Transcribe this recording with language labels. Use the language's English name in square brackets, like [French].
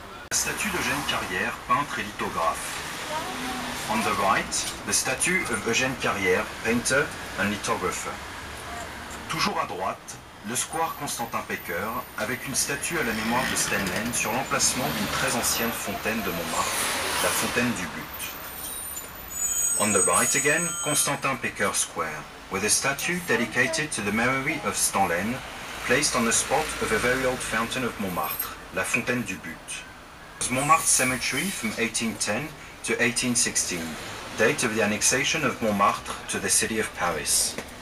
[French] La statue d'Eugène Carrière, peintre et lithographe. [English] On the right, the statue of Eugène Carrière, painter and lithographer. [French] Toujours à droite, le square Constantin Pecker, avec une statue à la mémoire de Stenlen sur l'emplacement d'une très ancienne fontaine de Montmartre, la fontaine du But. [English] On the right again, Constantin Pecker Square, with a statue dedicated to the memory of Stenlen, placed on the spot of a very old fountain of Montmartre, la fontaine du But. Montmartre Cemetery from 1810 to 1816, date of the annexation of Montmartre to the city of Paris.